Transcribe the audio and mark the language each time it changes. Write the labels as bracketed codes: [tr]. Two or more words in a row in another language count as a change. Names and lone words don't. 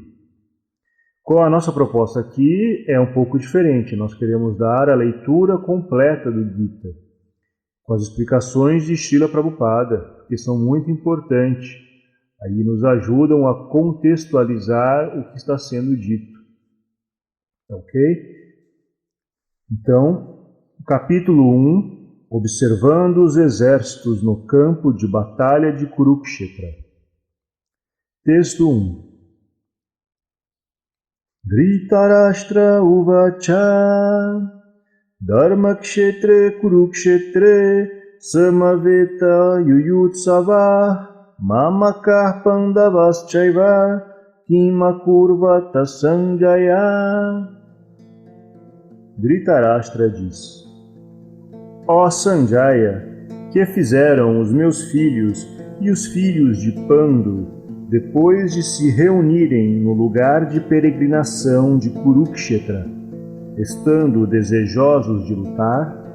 [pt] Com a nossa proposta aqui é um pouco diferente, nós queremos dar a leitura completa do Gita, com as explicações de Srila Prabhupada, que são muito importantes, aí nos ajudam a contextualizar o que está sendo dito. Ok? Então, capítulo 1, observando os exércitos no campo de batalha de Kurukshetra. Texto 1. [sa] धृतराष्ट्र उवाच धर्मक्षेत्रे कुरुक्षेत्रे समवेत युयुत्सव मामकर पाण्डवाश्चैव किमकुर्वत सञ्जय. [pt] Dhritarashtra diz: Ó Sanjaya, que fizeram os meus filhos e os filhos de Pandu depois de se reunirem no lugar de peregrinação de Kurukshetra, estando desejosos de lutar?